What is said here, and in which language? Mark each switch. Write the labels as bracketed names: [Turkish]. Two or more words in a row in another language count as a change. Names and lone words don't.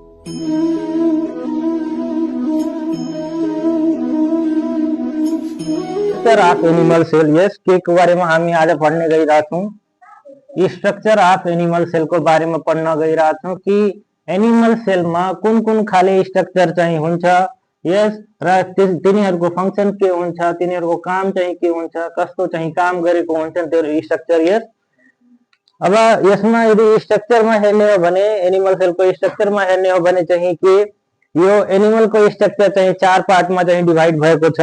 [English] structure of animal cell, [Nepali] यस [Hindi] के बारे में [Nepali] हामी आज पढ्ने गइरहेछौं। [English] structure of animal cell [Hindi] को बारे में [Nepali] पढ्न गइरहेछौं कि [English] animal cell [Nepali] में कुन कुन खाले स्ट्रक्चर चाहिँ हुन्छ, यस र तिनीहरुको फंक्सन के हुन्छ, तिनीहरुको काम चाहिँ के हुन्छ, कस्तो चाहिँ काम गरेको हुन्छ त्यो स्ट्रक्चर। यस अब यसमा यदि स्ट्रक्चर में हेर्ने हो भने [English] animal cell [Nepali] को स्ट्रक्चर में हेर्ने हो भने चाहिँ के यो एनिमल को स्ट्रक्चर चाहिँ चार पार्ट में चाहिँ डिवाइड भएको छ।